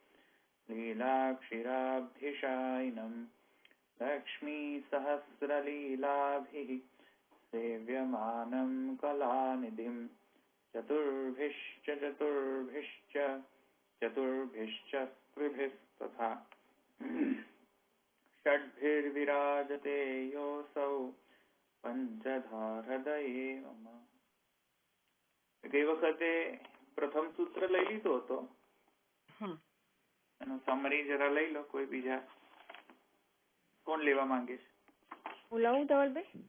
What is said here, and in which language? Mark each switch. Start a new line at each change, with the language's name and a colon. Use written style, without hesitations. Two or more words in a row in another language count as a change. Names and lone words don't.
Sanskrit: लीलाक्षिराब्धिशायिनं लक्ष्मीसहस्रलीलाभिः सेव्यमानं कलानिधिं चतुर्भिश्च स्त्रिभिस्तथा षड्भिर्विराजते योऽसौ पंचधारदये मम.
Gujarati: ગઈ વખતે પ્રથમ સૂત્ર લઈ લીધો હતો, એનું સમરી જરા લઈ લો. કોઈ બીજા કોણ લેવા માંગે છે? હું લઉં ધવલભાઈ?